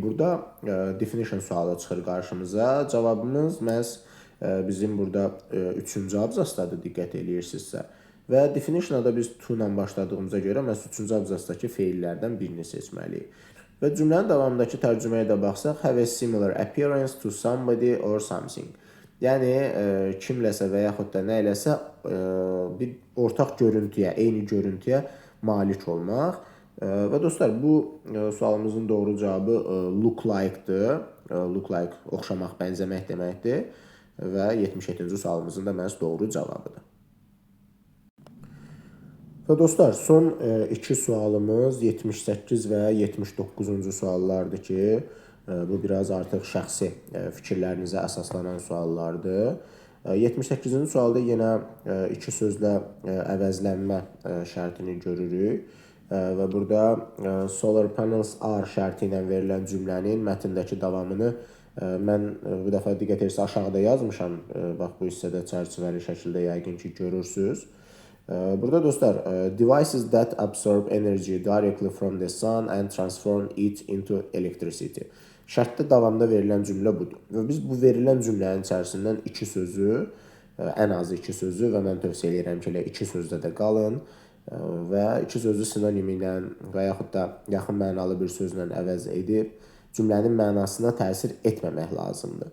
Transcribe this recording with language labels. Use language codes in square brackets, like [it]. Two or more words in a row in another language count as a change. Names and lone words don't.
[az] Burada definition sualı çıxır qarşımıza. Cavabımız məhz bizim burada 3-cü abzasdadır, diqqət edirsinizsə. Və definition'a biz to ilə başladığımıza görə məhz 3-cü abzasdakı feillərdən birini seçməliyik. Və cümlənin davamındakı tərcüməyə də baxsaq, [en] have a similar appearance to somebody or something. [az] Yəni kimləsə və yaxud da nə eləsə bir ortaq görüntüyə, eyni görüntüyə malik olmaq. Və dostlar, bu sualımızın doğru cavabı [en] look like- [az] dır. [en] Look like [az] oxşamaq, bənzəmək deməkdir və 77-ci sualımızın da məhz doğru cavabıdır. Və dostlar, son iki sualımız 78 və 79-cu suallardır ki, bu biraz artıq şəxsi fikirlərinizə əsaslanan suallardır. 78-ci sualda yenə iki sözlə əvəzlənmə şərtini görürük. Və burada [en] solar panels are [az] şərti ilə verilən cümlənin mətndəki davamını mən bu dəfə diqqət edirsə aşağıda yazmışam. Bax, bu hissədə çərçivəli şəkildə yəqin ki görürsünüz. Burada dostlar, [en] devices that absorb energy directly from the sun and transform it into electricity. [az] Şərtdə davamda verilən cümlə budur. Və biz bu verilən cümlənin içərisindən iki sözü, ən azı iki sözü və mən tövsiyə edirəm ki, elə iki sözdə də qalın və iki sözü sinonim ilə və yaxud da yaxın mənalı bir sözlə əvəz edib cümlənin mənasına təsir etməmək lazımdır.